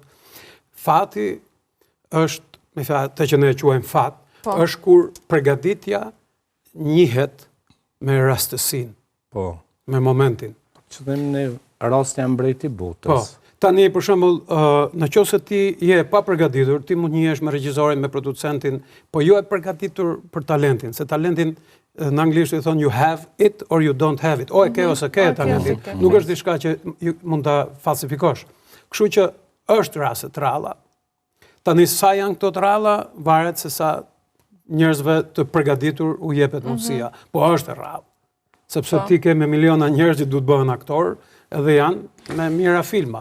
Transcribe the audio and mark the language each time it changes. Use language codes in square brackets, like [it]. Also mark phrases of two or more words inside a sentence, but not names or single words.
[sq] Fati është, me thënë, të që ne e quajmë fat, është kur përgatitja njihet me rastësinë. Po. Me momentin. Që dhe në rast janë mbreti botës. Tani, për shembull, në qoftë se ti je pa përgatitur, ti mund njihesh me regjisorin, me producentin, po jo e përgatitur për talentin, se talentin në anglisht i thonë [en] you have it or you don't have it. [sq] O e ke ose ke talentin. Nuk është diçka që mund ta falsifikosh. Kështu që është raste të ralla. Tani sa janë këto të ralla, varet se sa njerëzve të përgatitur u jepet mundësia. Po është rrallë. Sepse ti ke me miliona njerëz që du të bëhen aktor, edhe janë me mira filma.